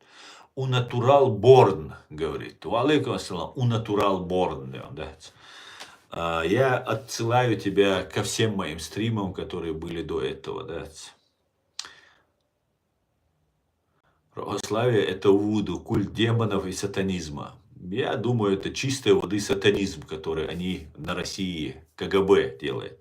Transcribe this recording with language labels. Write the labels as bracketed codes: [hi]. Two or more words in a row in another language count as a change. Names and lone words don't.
[ru] Унатурал борн, говорит. [ar] عليكم السلام, унатурал борн. [ru] Да. Я отсылаю тебя ко всем моим стримам, которые были до этого, да. Православие – это вуду, культ демонов и сатанизма. Я думаю, это чистой воды сатанизм, который они на России, КГБ делает.